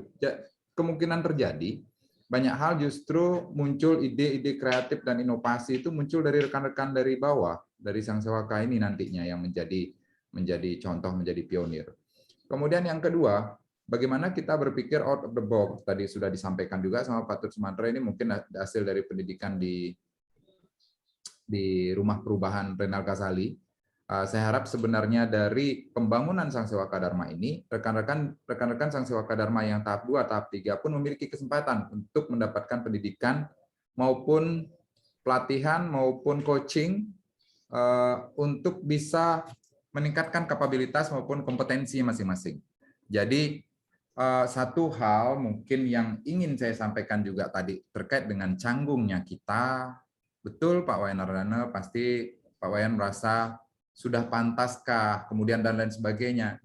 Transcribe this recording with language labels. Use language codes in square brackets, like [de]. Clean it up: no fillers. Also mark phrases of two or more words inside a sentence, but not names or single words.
[id] Kemungkinan terjadi banyak hal justru muncul ide-ide kreatif dan inovasi itu muncul dari rekan-rekan dari bawah, dari Sang Sewaka ini nantinya yang menjadi contoh, menjadi pionir. Kemudian yang kedua, bagaimana kita berpikir [en] out of the box. [id] Tadi sudah disampaikan juga sama Pak Tut Sumantra, ini mungkin hasil dari pendidikan di Rumah Perubahan Renal Kasali. Saya harap sebenarnya dari pembangunan Sang Sewaka Dharma ini, rekan-rekan Sang Sewaka Dharma yang tahap 2, tahap 3 pun memiliki kesempatan untuk mendapatkan pendidikan maupun pelatihan maupun coaching untuk bisa meningkatkan kapabilitas maupun kompetensi masing-masing. Jadi satu hal mungkin yang ingin saya sampaikan juga tadi terkait dengan canggungnya kita, betul Pak Wayan Ardana, pasti Pak Wayan merasa sudah pantaskah, kemudian dan lain sebagainya.